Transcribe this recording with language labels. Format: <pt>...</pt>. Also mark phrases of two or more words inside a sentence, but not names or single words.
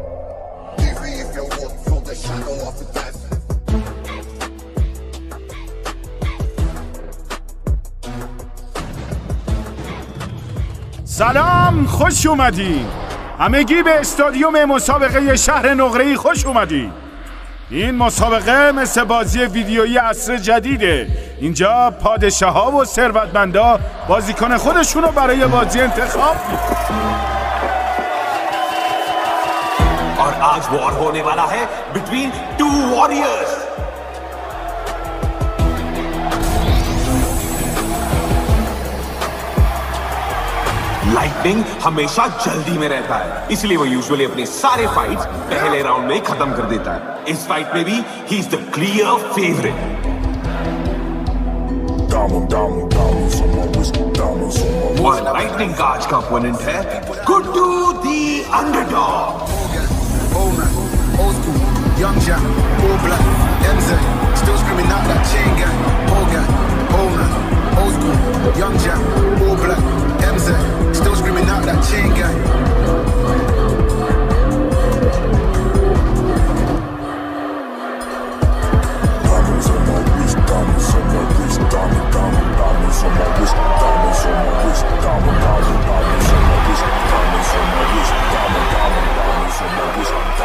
<fa>سلام، خوش اومدین. همگی به استادیوم مسابقه شهر نقره‌ای خوش اومدین. این مسابقه مثل بازی ویدیویی عصر جدیده. اینجا پادشاها و ثروتمندا بازیکن خودشونو برای بازی انتخاب</fa> <hi>और आज वॉर होने वाला है</hi> <en>between two warriors.</en> <hi>लाइटनिंग हमेशा जल्दी में रहता है, इसलिए वो यूजुअली अपने सारे फाइट्स पहले राउंड में खत्म कर देता है। इस फाइट में भी</hi> <en>he is the clear favourite.</en> <hi>और लाइटनिंग का आज का ओपोनेंट है गुड्डू</hi> <en>the underdog. Old school, young jack, all black, MZ, still screaming out that chain gang, old gang, old man. Old school, young jack, all black, MZ, still screaming out that chain gang. Diamonds on my wrist, diamonds on my wrist, diamonds on my wrist, diamonds on my wrist, diamonds on my wrist, diamonds on my wrist, diamonds on my wrist.</en>